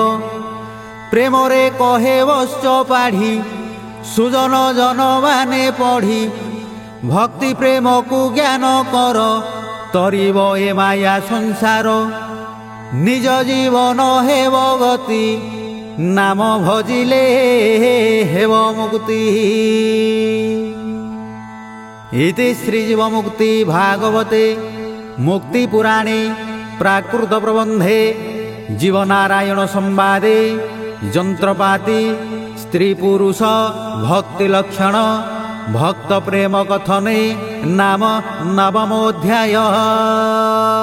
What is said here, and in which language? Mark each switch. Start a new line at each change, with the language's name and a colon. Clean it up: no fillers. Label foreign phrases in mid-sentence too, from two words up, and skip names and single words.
Odia: ପ୍ରେମରେ କହେ ବଶ୍ଚ ପାଢ଼ି ସୁଜନ ଜନମାନେ ପଢ଼ି। ଭକ୍ତି ପ୍ରେମକୁ ଜ୍ଞାନ କର ତରିବ ଏ ମାୟା ସଂସାର। ନିଜ ଜୀବନ ହେବ ଗତି ନାମ ଭଜିଲେ ହେବ ମୁକ୍ତି।
Sanskrit: इति श्रीजीवमुक्ति भागवते मुक्ति पुराणे प्राकृत प्रबंधे जीवनारायण संवादे यंत्रपाति स्त्री पुरुष भक्ति लक्षण भक्त प्रेम कथने नाम नवमोऽध्याय।